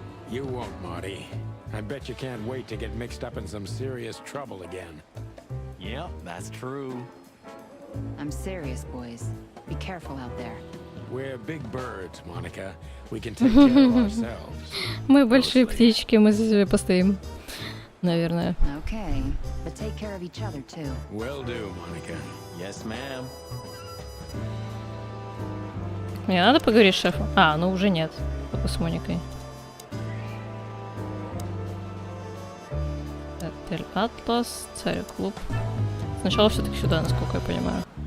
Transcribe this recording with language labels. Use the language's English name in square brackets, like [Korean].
[English] You won't, Marty. I bet you can't wait to get mixed up in some serious trouble again. Yep, that's true. I'm serious, boys. Be careful out there. We're big birds, Monica. We can take care of ourselves. [Russian] Мы большие птички, мы за себя постоим. Наверное. [English] Okay, but take care of each other too. Will do, Monica. Yes, ma'am. [Russian] Мне надо поговорить с шефом? А, ну уже нет. Только с Моникой. Отель Атлас, Царь Клуб. Сначала все-таки сюда, насколько я понимаю.